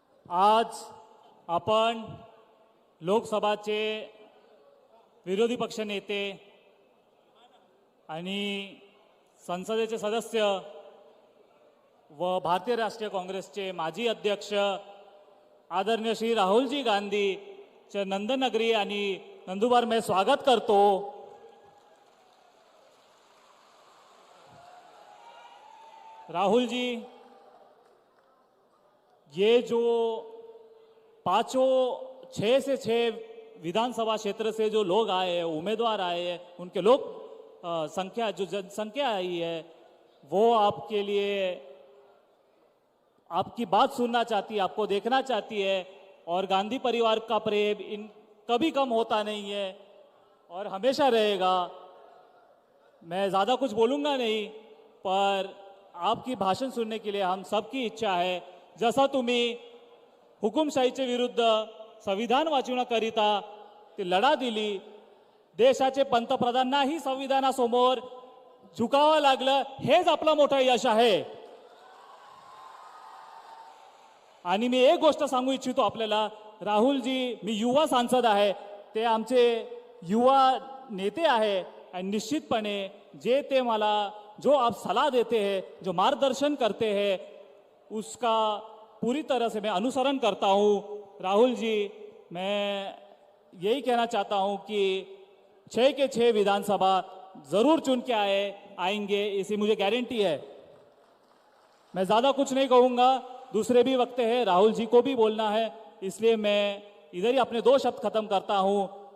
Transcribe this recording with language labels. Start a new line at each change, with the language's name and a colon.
Marathi: आज आपण लोकसभाचे विरोधी पक्ष नेते आणि संसदेचे सदस्य व भारतीय राष्ट्रीय काँग्रेसचे माजी अध्यक्ष आदरणीय श्री राहुलजी गांधीचे नंदनगरी आणि नंदुरबार में स्वागत करतो.
Hindi: राहुल जी, ये जो पांचों 6 से 6 विधानसभा क्षेत्र से जो लोग आए हैं, उम्मीदवार आए हैं, उनके लोग संख्या, जो जनसंख्या आई है, वो आपके लिए आपकी बात सुनना चाहती है, आपको देखना चाहती है. और गांधी परिवार का प्रेम इन कभी कम होता नहीं है और हमेशा रहेगा. मैं ज़्यादा कुछ बोलूँगा नहीं, पर आपकी भाषण सुनने के लिए हम सबकी इच्छा है.
Marathi: जसा तुम्ही हुकुमशाहीचे विरुद्ध संविधान वाचवण्याकरिता ती लढा दिली, देशाचे पंतप्रधानांनाही संविधानासमोर झुकावं लागलं, हेच आपलं मोठं यश आहे. आणि मी एक गोष्ट सांगू इच्छितो आपल्याला, राहुलजी, मी युवा सांसद आहे, ते आमचे युवा नेते आहे आणि निश्चितपणे जे ते मला
Hindi: जो आप सलाह देते हैं, जो मार्गदर्शन करते हैं, उसका पूरी तरह से मैं अनुसरण करता हूँ. राहुल जी, मैं यही कहना चाहता हूँ कि 6 के 6 विधानसभा जरूर चुन के आएंगे, इसी मुझे गारंटी है. मैं ज़्यादा कुछ नहीं कहूँगा, दूसरे भी वक्त है, राहुल जी को भी बोलना है, इसलिए मैं इधर ही अपने 2 शब्द खत्म करता हूँ.